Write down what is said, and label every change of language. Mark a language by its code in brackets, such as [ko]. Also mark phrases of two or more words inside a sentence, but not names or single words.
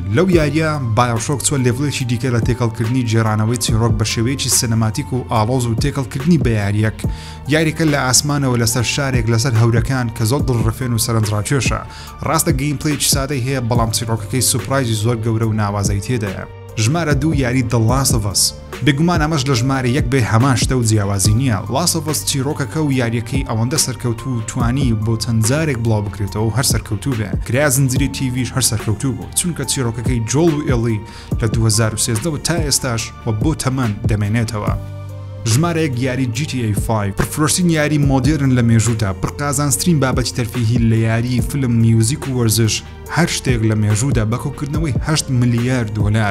[ckb] لەو یاریە Bioshock چوە لێڤڵێکی دیکە لە تێکەڵکردنی جێرانەوەی چیرۆک بە شێوەیەکی سینەماتیک و ئاڵۆز و تێکەڵکردنی بە یاریەک. یاریەکە لە ئاسمانەوە لەسەر شارێک لەسەر هەورەکان کە زۆر دڵڕفێن و سەرنجڕاکێشە. ڕاستە گەیمپلەیەکی سادەی هەیە، بەڵام چیرۆکەکەی سوپرایزی زۆر گەورە و ناوازەی تێدایە. ژمارە 2 یاری The Last of Us. بێگومان ئەمەش لە ژمارە 1 بێ هەمان شتە و جیاوازی نییە. Last of Us چیرۆکەکە و یاریەکەی ئەوەندە سەرکەوتوو و توانی بۆ چەند جارێک بڵاو بکرێتەوە و هەر سەرکەوتوو بێ. کرا زنجیری تیڤیش هەر سەرکەوتوو بوو، چونکە چیرۆکەکەی جۆڵ و ئێڵی لە 2013 و تا ئێستاش و بۆ تەمەن دەمێنێتەوە. ژمارە 1 یاری GTA 5. پرفرۆشترین یاری مۆدرن لە مێژوودا، پڕقازانسترین بابەتی تەرفیهی لە یاری فیلم، میوزیک و وەرزش، هەر شتێک لە مێژوودا بەکۆکردنەوەی 8 ملیار دۆلار.